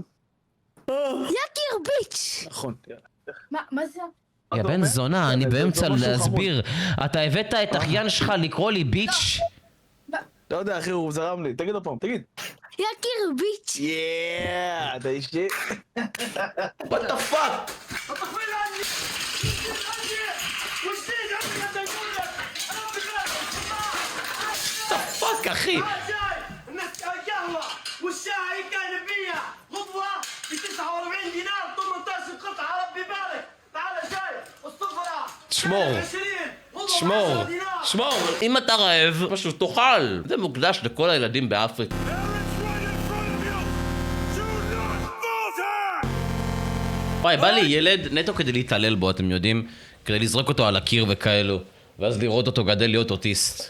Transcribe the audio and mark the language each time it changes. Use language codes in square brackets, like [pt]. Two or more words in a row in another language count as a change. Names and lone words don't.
[he] יקיר ביץ'. נכון. מה זה? יא בן זונה, אני באמצע זה משהו להסביר. אתה הבאת את אחיין שלך לקרוא לי ביץ'? לא יודע אחי, הוא זרם לי. תגיד עוד פעם, תגיד. יקיר ביץ'. יאה, אתה אישי. [en] What the fuck? What the fuck אחי? [ar] القهوة والشاي كان بيا غضوة ب 49 دينار 18 قطعة ربي يبارك تعال جاي الصفرة [he] שמור. אם אתה רעב, משהו תאכל. זה מוקדש לכל הילדים באפריקה. וואי, בא לי ילד נטו כדי להתעלל בו, אתם יודעים? כדי לזרוק אותו על הקיר וכאלו. ואז לראות אותו גדל להיות אוטיסט.